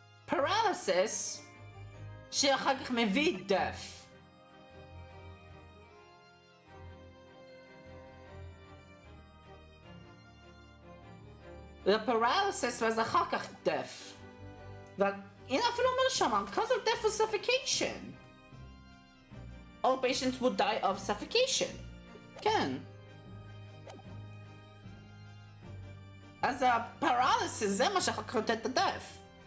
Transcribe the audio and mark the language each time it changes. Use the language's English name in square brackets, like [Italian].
[Hebrew] paralysis שאחר כך מביא death. ופרליסיס ואז אחר כך death. והנה אפילו אומר שם, [English] cause of death was suffocation. All patients would die of suffocation. [Hebrew] כן. אז הפרליסיס זה מה שאחר כך נותן את ה-death.